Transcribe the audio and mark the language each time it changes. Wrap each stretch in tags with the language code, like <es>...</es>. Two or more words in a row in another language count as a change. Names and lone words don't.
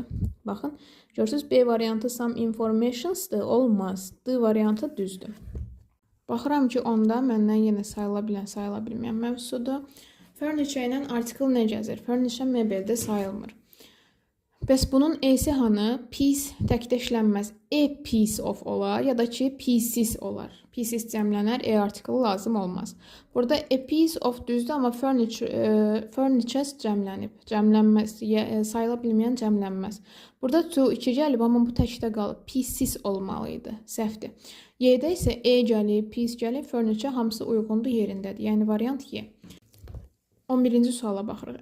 <az>Baxın, görürsünüz, B variantı</az> <en>some informations'dır,</en> <az>olmaz. D variantı düzdür. Baxıram ki, onda məndən yenə sayıla bilən, sayıla bilməyən mövzusudur. Furniture ilə article nə gəzir? Furniture mebeldə sayılmır. Bəs bunun E-si hanı? Piece təkdə işlənməz.</az> <en>Piece of</en> <az>olar ya da ki, pieces olar. Pieces cəmlənər, article lazım olmaz. Burada</az> <en>a piece of</en> <az>düzdür, amma furnitures cəmlənib. Cəmlənməz, sayıla bilməyən cəmlənməz. Burada to 2 gəlib, amma bu təkdə qalıb. Pieces olmalıydı, səhvdir. Y-də isə gəlib, piece gəlib, furniture hamısı uyğundur, yerindədir. Yəni variant Y. 11-ci suala baxırıq.</az>